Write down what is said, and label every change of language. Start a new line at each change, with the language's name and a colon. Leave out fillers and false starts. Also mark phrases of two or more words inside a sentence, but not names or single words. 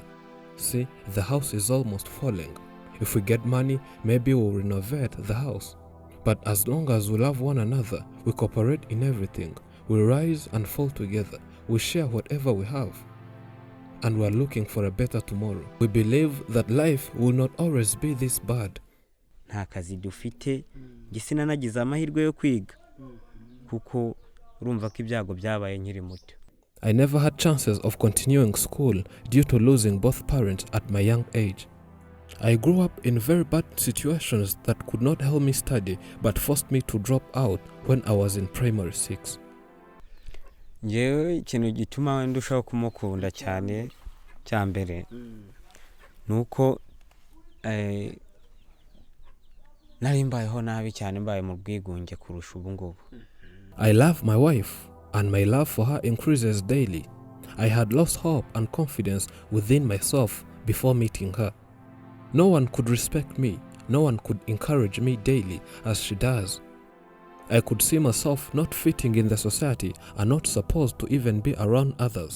English: See, the house is almost falling. If we get money, maybe we'll renovate the house. But as long as we love one another, we cooperate in everything. We rise and fall together. We share whatever we have. And we are looking for a better tomorrow. We believe that life will not always be this bad.
Kinyarwanda: nta kazi dufite gisina nagize amahirwe yo kwiga kuko urumva ko ibyago byabaye nkiri muto.
English: I never had chances of continuing school due to losing both parents at my young age. I grew up in very bad situations that could not help me study but forced me to drop out when I was in primary 6.
Kinyarwanda: Njewe ikintu gituma ndushaho kumukunda cyane cyambere nuko nari mbayeho nabi cyane mbaye mu bwigunge kurusha ubu ngubu.
English: I love my wife and my love for her increases daily. I had lost hope and confidence within myself before meeting her. No one could respect me, no one could encourage me daily as she does. I could see myself not fitting in the society and not supposed to even be around others.